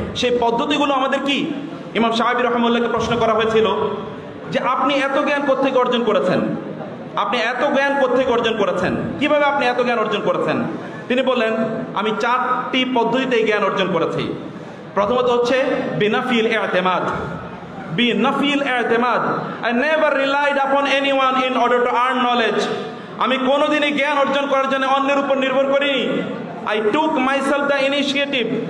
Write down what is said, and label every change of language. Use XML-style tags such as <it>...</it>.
<bn>সেই পদ্ধতিগুলো আমাদের কি? ইমাম শাফি রাহমাতুল্লাহকে প্রশ্ন করা হয়েছিল যে আপনি এত জ্ঞান কোত্থেকে অর্জন করেছেন? আপনি এত জ্ঞান কোত্থেকে অর্জন করেছেন? কিভাবে আপনি এত জ্ঞান অর্জন করেছেন? তিনি বললেন, আমি 4টি পদ্ধতিতে জ্ঞান অর্জন করেছি। প্রথমত হচ্ছে</bn> <ar>বিনাফিল ইতিমাদ। বিনাফিল ইতিমাদ,</ar> <en>I never relied upon anyone in order to earn knowledge.</en> <bn>আমি কোনোদিনই জ্ঞান অর্জন করার জন্য অন্যের উপর নির্ভর করিনি।</bn> <en>I took myself the initiative.</en>